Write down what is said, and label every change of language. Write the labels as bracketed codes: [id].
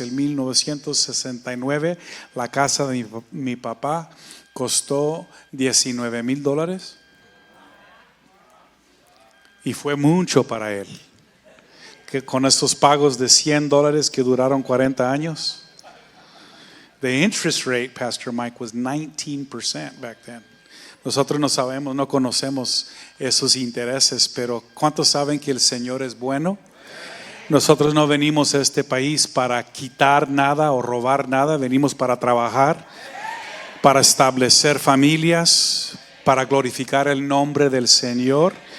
[es] En 1969 la casa de mi papá costó $19,000 y fue mucho para él. Que con estos pagos de $100 que duraron 40 años. [en] The interest rate, Pastor Mike, was 19% back then. [es] Nosotros no conocemos esos intereses, pero ¿cuántos saben que el Señor es bueno? Nosotros no venimos a este país para quitar nada o robar nada, venimos para trabajar, para establecer familias, para glorificar el nombre del Señor.